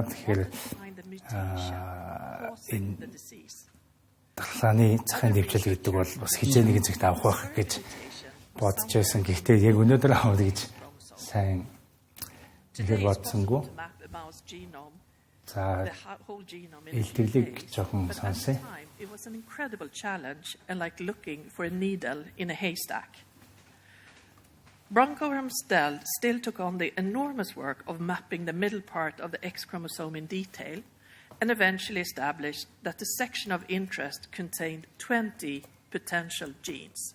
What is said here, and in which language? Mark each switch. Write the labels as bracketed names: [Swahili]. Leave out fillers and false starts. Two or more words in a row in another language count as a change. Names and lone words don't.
[Mongolian] Тэгэхээр энэ дархлааны захын дэвшил гэдэг бол бас хичээл нэгэн зэгт авах байх гэж бодож байсан. Гэхдээ яг өнөөдөр авах гэж сайн ихэр бодсонгүй. За илтгэлийг жоохон сонсъё. [English] It was an incredible challenge and like looking for a needle in a haystack. Branko Ramsdell still took on the enormous work of mapping the middle part of the X chromosome in detail and eventually established that the section of interest contained 20 potential genes.